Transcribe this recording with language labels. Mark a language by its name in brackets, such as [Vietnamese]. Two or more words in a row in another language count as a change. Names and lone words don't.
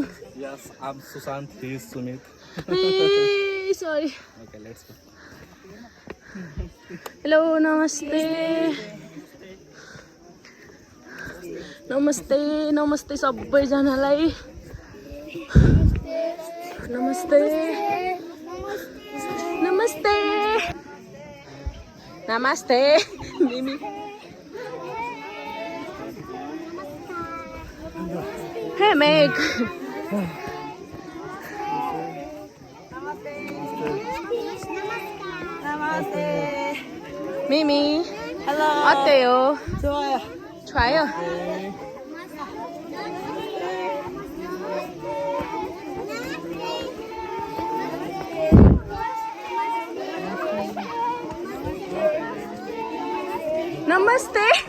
[English] Yes, I'm Sushant. He is Sumit. Hey, sorry. Okay, let's go. Hello, namaste. [Nepali] नमस्ते नमस्ते सबैजनालाई नमस्ते नमस्ते नमस्ते मिमी [English] Hey Meg [Nepali] Namaste. [Korean] 미미 [English] Hello. [Korean] 어때요? 좋아요. 좋아요? नमस्ते